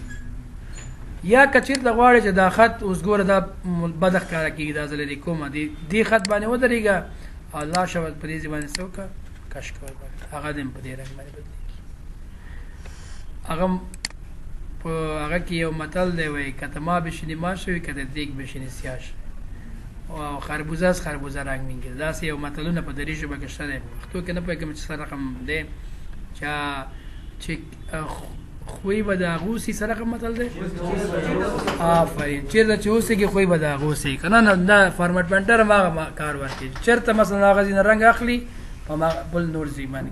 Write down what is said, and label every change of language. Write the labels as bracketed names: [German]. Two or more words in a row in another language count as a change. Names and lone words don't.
[Pashto] یا که چېرته غواړئ چې دا خط اوس ګوره دا بده ښکاره کېږي، دا زه لرې کومه، دې خط باندې ودرېږه او لاشه په دې ځای باندې څه وکړه، کش کړه، هغه دې هم په دې رنګ باندې بدلېږي. هغه په هغه کې یو متل دی، وایي [Persian] که ته ما بشینی ما شوی، که ته دیگ بشینی سیاه شوی، او خربوزه از خربوزه رنگ میگیره. [Pashto] داسې یو متلونه په دري ژبه کې شته دی، پښتو کې نه پوهېږم چې څه رقم دی، چې خوی به د هغو سي، څه رقم متل دی؟ آفرین، چېرته چې اوسېږي خوی به د هغو سي، که نه دا فارمټ پینټر هم هغه کار ورکوي، چېرته مثلا هغه ځای نه رنګ اخلي په بل نور ځای باندې.